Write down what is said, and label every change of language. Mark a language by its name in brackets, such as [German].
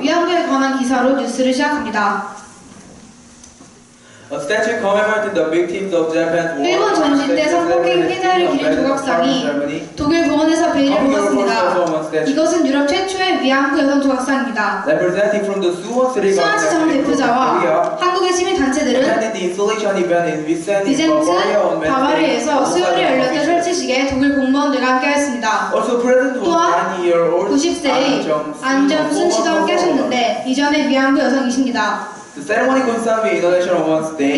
[Korean] 위안부에 관한 기사로 뉴스를 시작합니다. [English] A statue commemorating the victims of Japan's war. [Korean] 일본 전신 때 성폭행 피해자를 기린 조각상이 독일 공원에서 베일을 뽑았습니다. 이것은 유럽 최초의 위안부 여성 조각상입니다. [English] Representing from the Suwon City [Korean] 수원시 정 대표자와 한국의 시민단체들은 [English] attended the installation event in [Korean] 비젠트, 바바리아에서 수요일에 열렸던 설치식에 독일 공무원들과 함께했습니다. [English] Also present was [Korean] 또한 [English] 9-year-old [Korean] 90세의 안점순 씨도 함께하셨는데 이전에 위안부 여성이십니다. [English] The ceremony concerned with International Women's Day.